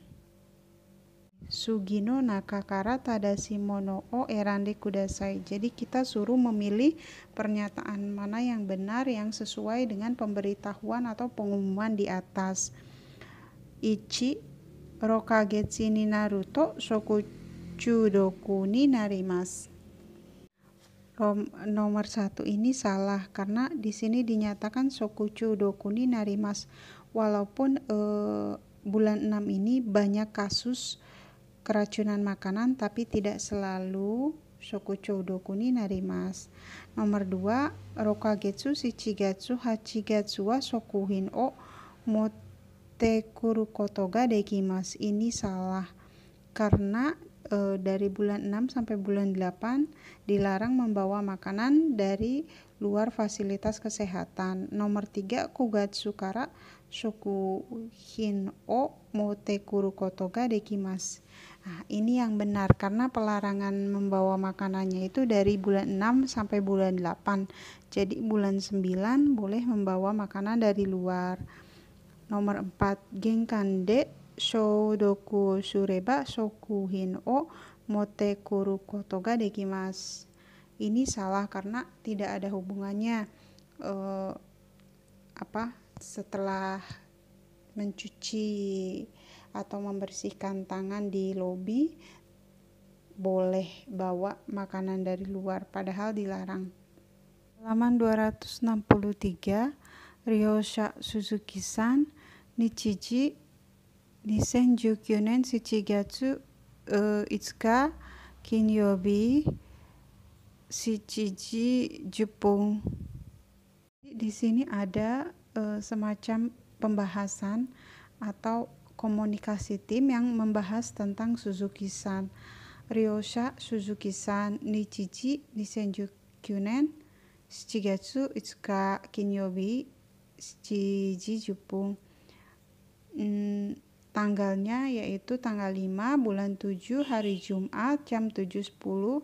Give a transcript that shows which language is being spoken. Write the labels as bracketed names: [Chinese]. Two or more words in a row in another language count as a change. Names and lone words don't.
[Japanese] 次の中から正しいものを選んでください. [Indonesian] Jadi kita suruh memilih pernyataan mana yang benar yang sesuai dengan pemberitahuan atau pengumuman di atas. 1. [Japanese] 六月になると食中毒になります. [Indonesian] Nomor 1 ini salah karena di sini dinyatakan [Japanese] 食中毒になります. [Indonesian] Walaupun bulan 6 ini banyak kasus keracunan makanan, tapi tidak selalu [Japanese] 食中毒になります. Nomor 2, 六月、七月、八月は食品を持ってくることができます. [Indonesian] Ini salah karena dari bulan 6 sampai bulan 8 dilarang membawa makanan dari luar fasilitas kesehatan. Nomor 3, [Japanese] 九月から食品を持ってくることができます. [Indonesian] Ini yang benar karena pelarangan membawa makanannya itu dari bulan 6 sampai bulan 8. Jadi bulan 9 boleh membawa makanan dari luar. Nomor 4, [Japanese] 玄関で消毒すれば食品を持ってくることができます. [Indonesian] Ini salah karena tidak ada hubungannya setelah mencuci atau membersihkan tangan di lobi boleh bawa makanan dari luar padahal dilarang. [Japanese] Halaman 263, 利用者鈴木さん、日時 2019年7月5日金曜日7時10分. [Indonesian] Di sini ada semacam pembahasan atau komunikasi tim yang membahas tentang Suzuki-san. [Japanese] 利用者鈴木さん、日時 2019年7月5日金曜日7時10分. [Indonesian] Tanggalnya yaitu tanggal 5 bulan 7 hari Jumat jam 7.10.